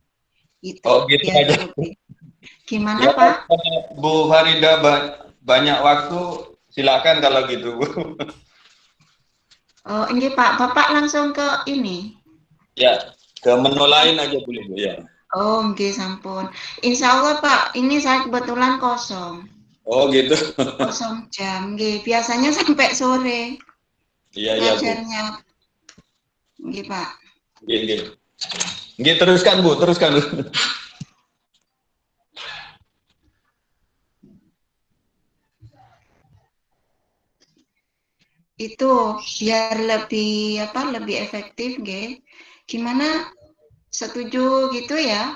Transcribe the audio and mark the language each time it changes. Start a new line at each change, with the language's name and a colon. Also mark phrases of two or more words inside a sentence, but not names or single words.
Indonesian: Gitu. Oh gitu Ya, aja. gimana Ya, Pak? Bu Farida banyak waktu, silakan kalau gitu Bu. Oh ini Pak, Bapak langsung ke ini. Ya, ke menu lain aja boleh Bu ya.
Javanese: Oh nggih sampun.
Arabic: Insya Allah
Indonesian: Pak, ini saya kebetulan kosong. Oh gitu. Kosong jam, nggih. Biasanya sampai sore. Iya iya Bu. Ngajarnya.
Javanese: Nggih Pak. Nggih nggih. Nggih,
Indonesian: teruskan Bu, teruskan Bu. Itu biar lebih efektif nggih. Gimana? Setuju gitu ya?